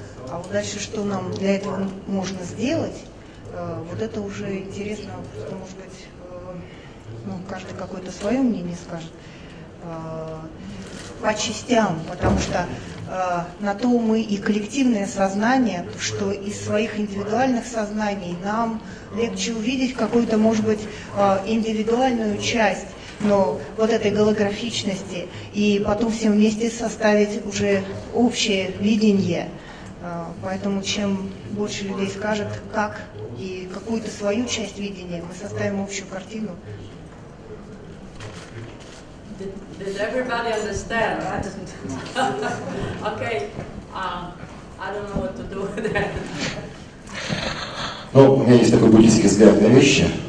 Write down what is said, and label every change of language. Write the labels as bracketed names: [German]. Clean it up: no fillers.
[Russian] А вот дальше, что нам для этого можно сделать, вот это уже интересно, что, может быть, каждый какое-то свое мнение скажет, по частям, потому что на то мы и коллективное сознание, что из своих индивидуальных сознаний нам легче увидеть какую-то, может быть, индивидуальную часть, но вот этой голографичности, и потом всем вместе составить уже общее видение. Поэтому чем больше людей скажет, как и какую-то свою часть видения, мы составим общую картину. [English] Did everybody understand? Okay, I don't know what to do with that. [Russian] Ну, у меня есть такой буддийский взгляд на вещи.